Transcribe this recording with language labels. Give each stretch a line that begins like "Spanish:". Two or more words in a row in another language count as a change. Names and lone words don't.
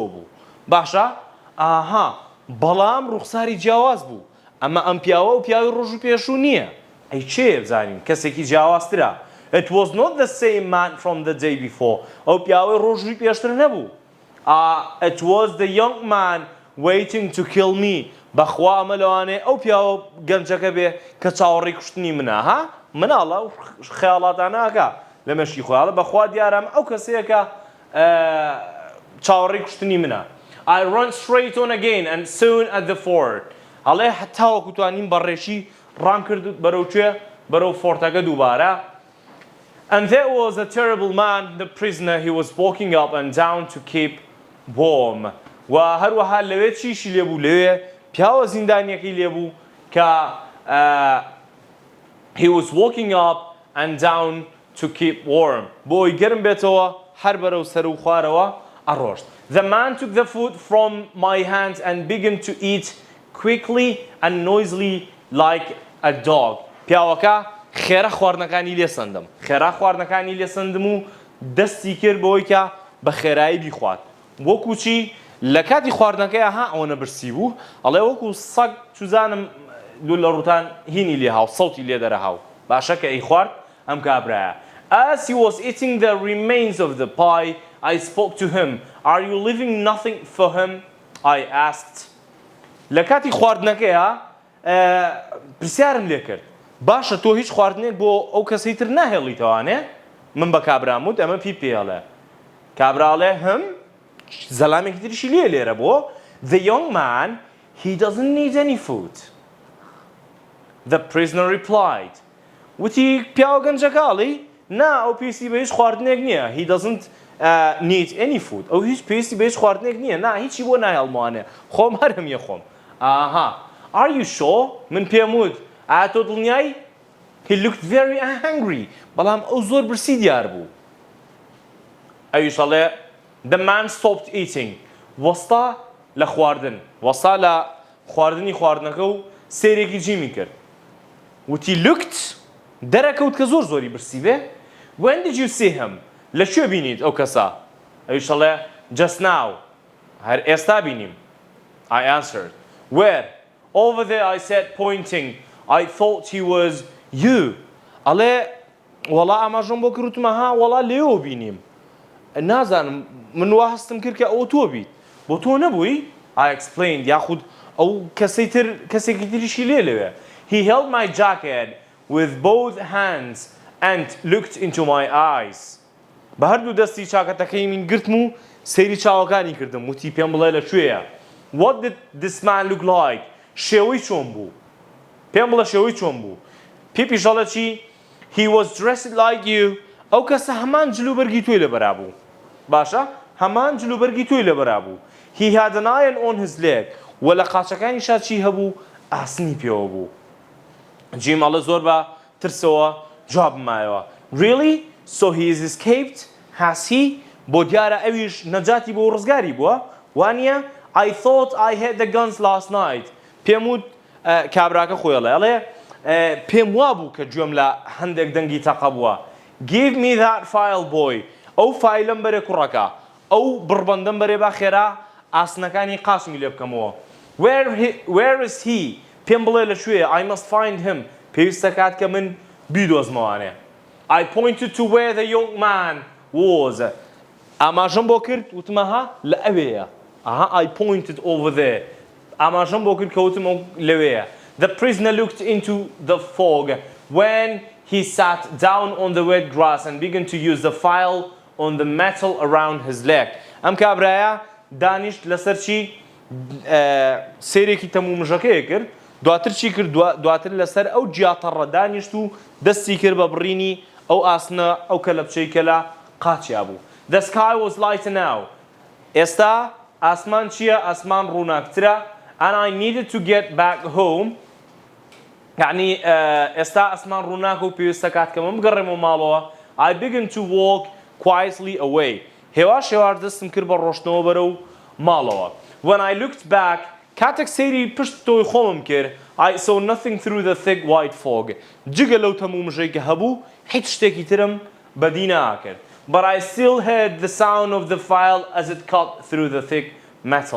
Central Kurdish: بوو باشە ئاها بەڵام ڕوخساری جیاواز بوو ئەمە ئەم پیاوە و پیاوی ڕۆژ و پێشوو نییە ئەی چێ بزانین کەسێکی جیاوازترە
English: It was not the same man from the day before
Central Kurdish: ئەو پیاوەی ڕۆژی پێشتر نەبوو
English: It was the young man waiting to kill me
Central Kurdish: بەخوا ئەمە لەوانێ ئەو پیاوە گەنجەکە بێ کە چاوەڕێی کوشتنی منە ها مناڵە خەیاڵاتانەکە لە مەشی خۆیاڵە بەخوا دیارم ئەو کەسەیەکە چاوەڕێی کوشتنی منە
English: I ran straight on again and soon at the fort
Central Kurdish: هەڵێ هەتاوەکو توانیم بەڕێشی ڕام کرد بەرەو کوێ بەرەو فۆرتەکە دووبارە
English: And there was a terrible man, the prisoner, he was walking up and down to keep warm.
Central Kurdish: و هەروەها لەوێ چیشی لێبوو لەوێ پیاوە زیندانیەکەی لێبوو کە
English: he was walking up and down to keep warm.
Central Kurdish: بۆی گەرم بێتەوە هەر بەرەو سەر و خوارەوە ئەڕۆشت.
English: The man took the food from my hands and began to eat quickly and noisily like a dog.
Central Kurdish: پیاوەکە خێرا خواردنەکانی لێسەندم خێرا خواردنەکانی لێسەندم و دەستی کرد بۆی کە بە خێرایی بیخوات وەکو چی لە کاتی خواردنەکەی ها ئەوەنە برسی بوو ئەڵێ وەکو سەگ چوزانم دوو لە ڕوتان هینی لێ هاو سەوتی لێ دەرەهاو باشە کە ئەی خوارد ئەم کابرایە.
English: As he was eating the remains of the pie, I spoke to him. Are you leaving nothing for him? I asked.
Central Kurdish: لە کاتی خواردنەکەیە پرسیارم لێ کرد باشە تۆ هیچ خواردنێک بۆ ئەو کەسەی تر ناهێڵیتەوانێ؟ من بە کابرام وت ئەمە پی پێڵێ. کابراڵێ هەم زەلامێکی تریشی لێ لێرە بۆ
English: The young man, he doesn't need any food. The prisoner replied.
Central Kurdish: وتی پیاوە گەنجەکاڵی نا ئەو پێویستی بە هیچ خواردنێک نییە.
English: He doesn't need any food.
Central Kurdish: ئەو هیچ پێویستی بە هیچ خواردنێک نییە. نا هیچی بۆ ناهێڵمەوانێ. خۆم هەرم یە خۆم. ئاها.
English: Are you sure؟
Central Kurdish: من پێم وت ئایا تۆ دڵنیایی؟
English: He looked very angry.
Central Kurdish: بەڵام ئەو زۆر برسی دیار بوو. ئەویش ئەڵێ
English: The man stopped eating.
Central Kurdish: وەستا لە خواردن. وەستا لە خواردنی خواردنەکە و سێرێکی جیمی کرد. وتی looked دەرەکەوت کە زۆر زۆری برسی بێ.
English: When did you see him؟
Central Kurdish: لە کوێ بینیت ئەو کەسە؟ ئەویش ئەڵێ
English: Just now.
Central Kurdish: هەر ئێستا بینیم.
English: I answered. Where؟ Over there, I said, pointing. I thought he was you.
Central Kurdish: ئەڵێ وەڵا ئاماژەم بۆ کردوتمە ها وەڵا لێوە بینیم. نازانم من وا هەستم کرد کە ئەو تۆ بیت. بۆ تۆ نەبووی؟
English: I explained.
Central Kurdish: یاخود ئەو کەسێکی تریشی لێ لەوێ.
English: He held my jacket with both hands and looked into my eyes.
Central Kurdish: بە هەردوو دەستی چاکەتەکەی من گرتم و سەیری چاوەکانی کردم. وتی پێم بڵێ لەکوێیە.
English: What did this man look like؟
Central Kurdish: شێوەی چۆن بوو؟ پێم بڵێ شێوەی چۆن بوو؟ پیش ئەڵێ چی؟
English: He was dressed like you.
Central Kurdish: ئەو کەسە هەمان جلوبەرگی تۆی لەبەرا بوو. باشە؟ هەمان جلوبەرگی تۆی لەبەرا بوو.
English: He had an iron on his leg.
Central Kurdish: وە لە قاچەکانیشا چی هەبوو؟ ئاسنی پێوە بوو. جیم ئەڵێ زۆر بە ترسەوە جوابم مایەوە.
English: Really? So he is escaped? Has he؟
Central Kurdish: بۆ دیارە ئەویش نەجاتی بۆ ڕزگاری بووە؟ وانییە؟
English: I thought I had the guns last night.
Central Kurdish: پێم وت کابراکە خۆیڵێ ئەڵێ پێم وا بوو کە گوێم لە هەندێک دەنگی تەقە بووە.
English: Give me that file boy.
Central Kurdish: ئەو فایلەم بەرێ کوڕەکە. ئەو بڕبەندەم بەرێ با خێرا ئاسنەکانی قاچمی لێ بکەمەوە.
English: Where is he؟
Central Kurdish: پێم بڵێ لەکوێیە.
English: I must find him.
Central Kurdish: پێویستە کات کە من بیدۆزمەوانێ.
English: I pointed to where the young man was.
Central Kurdish: ئاماژەم بۆ کرد وتمە ها لە ئەوەیە.
English: I pointed over there.
Central Kurdish: ئاماژەم بۆ کرد کە وتم لەوەیە.
English: The prisoner looked into the fog when he sat down on the wet grass and began to use the file on the metal around his leg.
Central Kurdish: ئەم کابرایە دانیشت لەسەر چی سێرێکی تەمومژەکەیە کرد. دواتر چی کرد؟ دواتر لەسەر ئەو جیاتەڕە دانیشت و دەستی کرد بە بڕینی ئەو ئاسنە ئەو کەلەپچەی کە لە قاچیا بوو.
English: The sky was lighter now.
Central Kurdish: ئێستا ئاسمان چییە؟ ئاسمان ڕووناکترە.
English: And I needed to get back home.
Central Kurdish: یعنی ئێستا ئاسمان ڕووناکە و پێویستە کات کە من بگەڕێمەوە ماڵەوە.
English: I began to walk quietly away.
Central Kurdish: هێوار دەستم کرد بە ڕۆشتنەوە بەرەو ماڵەوە.
English: When I looked back,
Central Kurdish: کاتێک سەیری پشت تۆی خۆمم کرد,
English: I saw nothing through the thick white fog.
Central Kurdish: جگە لەو تەمومژەی کە هەبوو, هیچ شتێکی ترم بەدی ناکرد.
English: But I still heard the sound of the file as it cut through the thick metal.